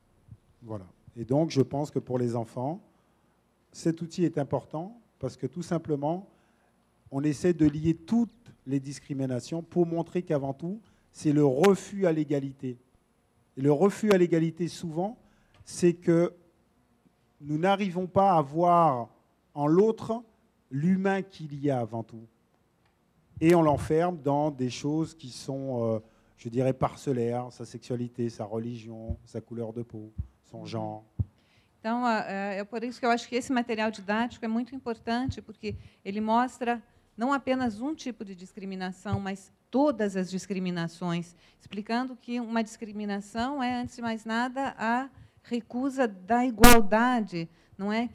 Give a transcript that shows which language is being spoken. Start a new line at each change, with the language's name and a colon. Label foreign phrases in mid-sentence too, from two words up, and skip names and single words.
French: Voilà. Et donc, je pense que pour les enfants, cet outil est important parce que tout simplement, on essaie de lier toutes les discriminations pour montrer qu'avant tout, c'est le refus à l'égalité. Et le refus à l'égalité, souvent, c'est que nous n'arrivons pas à voir en l'autre l'humain qu'il y a avant tout. Et on l'enferme dans des choses qui sont, je dirais, parcellaires, sa sexualité, sa religion, sa couleur de peau, son genre.
Portuguese: Então, é por isso que eu acho que esse material didático é muito importante, porque ele mostra não apenas um tipo de discriminação, mas todas as discriminações, explicando que uma discriminação é, antes de mais nada, a recusa da igualdade, não é?